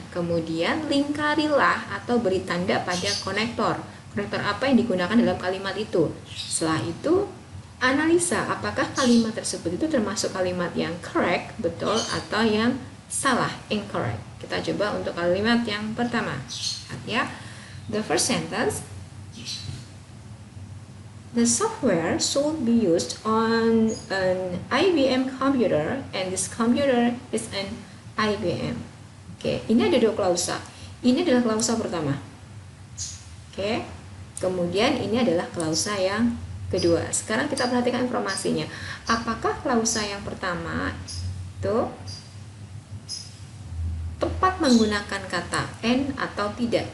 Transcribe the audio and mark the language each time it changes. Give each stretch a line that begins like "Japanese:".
Indonesian: Kemudian lingkarilah atau beri tanda pada konektor. Konektor apa yang digunakan dalam kalimat itu. Setelah itu, analisa apakah kalimat tersebut itu termasuk kalimat yang correct, betul, atau yang salah, incorrect. Kita coba untuk kalimat yang pertama. Lihat ya.
English: The first sentence, the software should be used on an IBM computer and this computer is an IBM.
Indonesian: Oke, ini ada dua klausa. Ini adalah klausa pertama. Oke, kemudian ini adalah klausa yang kedua. Sekarang kita perhatikan informasinya. Apakah klausa yang pertama itu tepat menggunakan kata and atau tidak?